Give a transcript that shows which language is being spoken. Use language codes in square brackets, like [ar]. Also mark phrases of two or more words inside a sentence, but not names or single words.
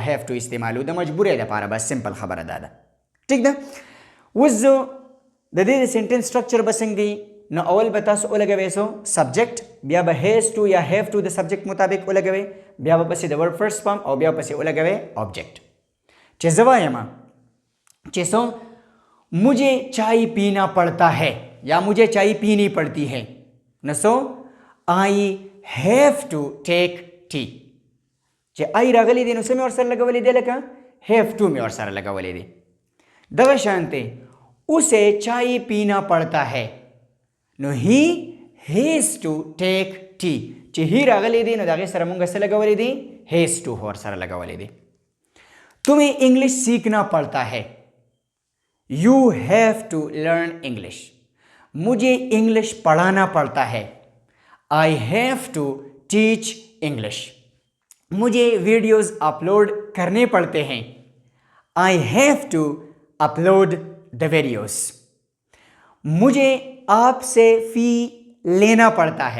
[ps] هیف ټو استعمالو د مجبورۍ دپاره به سمپل خبره دا ده ټیک ده اوس زه د دې د [en] sentence structure [ps] به څنګه دی نو اول به تاسو ولګوئ [en] so subject [ps] بیا به [en] has to [ps] یا [en] have to [ps] د سبجیکټ مطابق ولګوئ بیا به پسې د [en] word first form [ps] او بیا پسې ولګوئ آبجیکټ چې زه وایم چې څو [ur] مجھے چائے پینا پڑتا ہے یا مجھے چائے پینی پڑتی ہے نو [en] so I have to take tea [ps] چې آی راغلی دی نو څه مې ورسره لګولی دی لکه [en] have to [ps] مې ورسره لګولی دی دغه شانتې [ur] اسے چائے پینا پڑتا ہے [ps] نو [en] he has to take tea [ps] چې هی راغلی دی نو د هغې سره مونږ څه لګولی دی [en] has to [ps] ورسره لګولی دی [ur] تمہیں انګلیش سیکھنا پڑتا ہے [en] you have to learn English, [ur] مجھے انگلش پڑھانا پڑتا ہے. [en] I have to teach English, [ur] مجھے ویڈیوز اپلوڈ کرنے پڑتے ہیں. [en] I have to upload the videos, [ur] مجھے آپ سے فیس لینا پڑتا ہے.